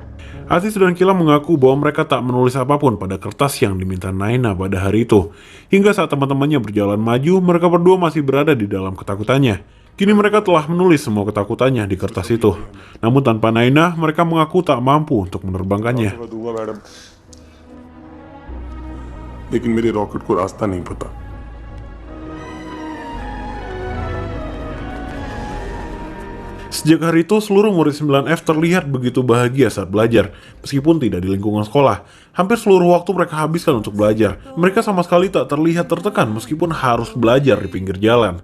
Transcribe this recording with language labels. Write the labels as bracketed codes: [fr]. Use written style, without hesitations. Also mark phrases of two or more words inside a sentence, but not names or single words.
[id] Atis dan Kilam mengaku bahwa mereka tak menulis apapun pada kertas yang diminta Naina pada hari itu. Hingga saat teman-temannya berjalan maju, mereka berdua masih berada di dalam ketakutannya. Kini mereka telah menulis semua ketakutannya di kertas itu. Namun tanpa Naina, mereka mengaku tak mampu untuk menerbangkannya. [hi] मैं दूंगा मैडम, लेकिन मेरे रॉकेट को रास्ता नहीं पता। [id] Sejak hari itu, seluruh murid 9F terlihat begitu bahagia saat belajar, meskipun tidak di lingkungan sekolah. Hampir seluruh waktu mereka habiskan untuk belajar. Mereka sama sekali tak terlihat tertekan meskipun harus belajar di pinggir jalan.